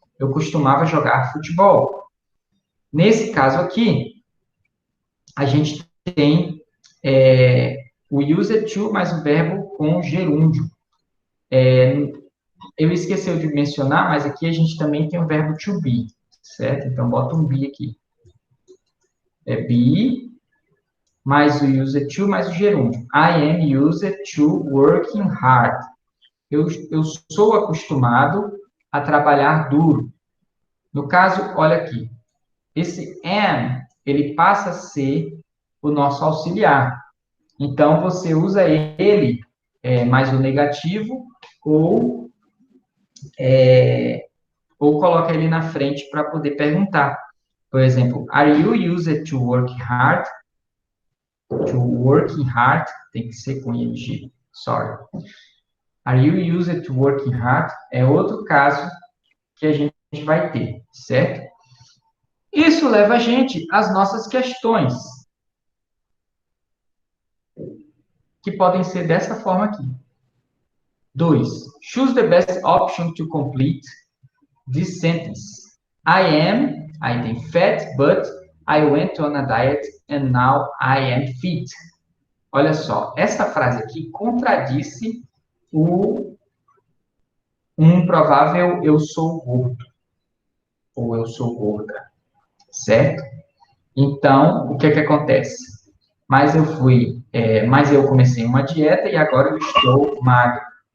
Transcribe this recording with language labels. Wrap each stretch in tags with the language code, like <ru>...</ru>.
<pt>Eu costumava jogar futebol. Nesse caso aqui, a gente tem o use it to mais o verbo com gerúndio. Eu esqueci de mencionar, mas aqui a gente também tem o verbo to be, certo? Então, bota um be aqui. Be, mais o use it to, mais o gerúndio.</pt> <en>I am used to working hard.</en> <pt>Eu sou acostumado a trabalhar duro. No caso, olha aqui. Esse am, ele passa a ser o nosso auxiliar. Então, você usa ele mais o negativo ou coloca ele na frente para poder perguntar. Por exemplo,</pt> <en>are you used to work hard? To working hard,</en> <pt>tem que ser com ing,</pt> <en>sorry. Are you used to working hard?</en> <pt>É outro caso que a gente vai ter, certo? Isso leva a gente às nossas questões, que podem ser dessa forma aqui.</pt> <en>2. Choose the best option to complete this sentence. I tem fat, but I went on a diet and now I am fit.</en> <pt>Olha só, essa frase aqui contradisse um provável eu sou gordo ou eu sou gorda, certo? Então, o que acontece? Mas eu comecei uma dieta e agora eu estou magro.</pt>